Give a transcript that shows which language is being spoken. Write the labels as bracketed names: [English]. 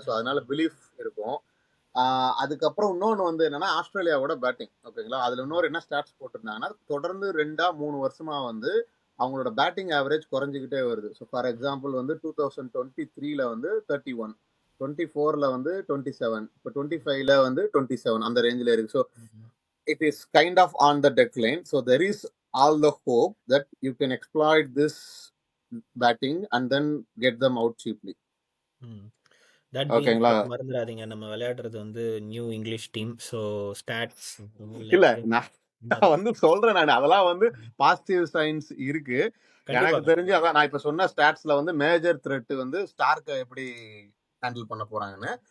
[Tamil] So அதனால belief இருக்கும். அதுக்கப்புறம் இன்னொன்று வந்து என்னன்னா ஆஸ்திரேலியாவோட பேட்டிங். ஓகேங்களா? அதில் இன்னொரு என்ன ஸ்டாட்ஸ் போட்டிருந்தாங்கன்னா தொடர்ந்து 2-3 வருஷமா வந்து அவங்களோட பேட்டிங் ஆவரேஜ் குறைஞ்சிக்கிட்டே வருது. ஸோ ஃபார் எக்ஸாம்பிள் வந்து 2023ல வந்து 31, 24ல வந்து 27, இப்போ 25ல வந்து 27 அந்த ரேஞ்சில் இருக்கு. So [English] it is kind of on the decline. So there is all the hope that you can exploit this batting and then get them out cheaply. That being [Tamil] ஓகேங்களா? மறந்துடாதீங்க, நம்ம விளையாடுறது வந்து new English team. [English] so stats [Tamil] இல்ல நான் வந்து சொல்றேன், நான் அதெல்லாம் வந்து பாசிட்டிவ் சைன்ஸ் இருக்கு. எனக்கு தெரிஞ்சு அதான் நான் இப்ப சொன்ன ஸ்டாட்ஸ்ல வந்து மேஜர் த்ரெட் வந்து ஸ்டார்க்கை எப்படி ஹேண்டில் பண்ண போறாங்கன்னு.